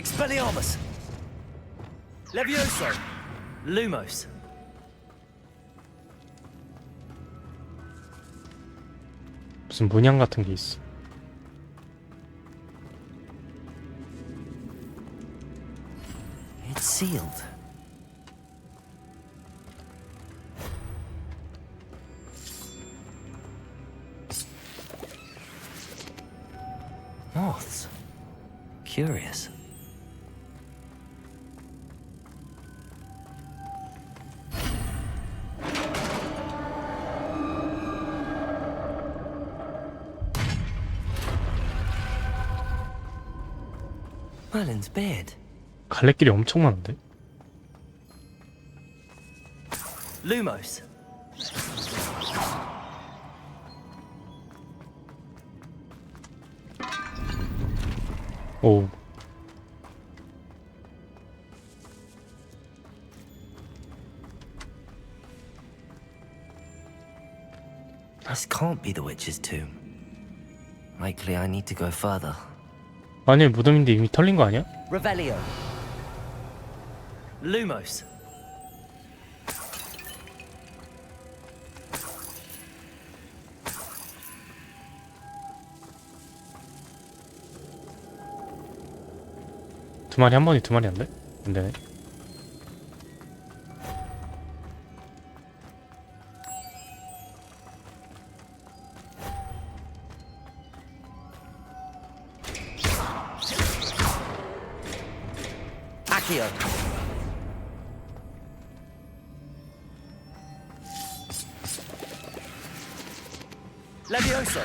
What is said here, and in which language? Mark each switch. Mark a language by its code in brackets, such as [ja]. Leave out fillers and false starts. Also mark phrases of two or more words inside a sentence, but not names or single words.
[en] Expelliarmus. Levioso. Lumos. [ko] 무슨 문양 같은 게 있어. [en] It's sealed. Moths. Curious. Merlin's beard. [ko] 갈래길이 엄청 많은데? [en] Lumos. [ko] 오. [en] This can't be the witch's tomb. Likely I need to go further. [ko] 아니, 무덤인데 이미 털린 거 아니야? [en] Revelio. Lumos. [ko] 두 마리 한 번이 두 마리 안 돼? 안 되네. [en] Accio. Levioso.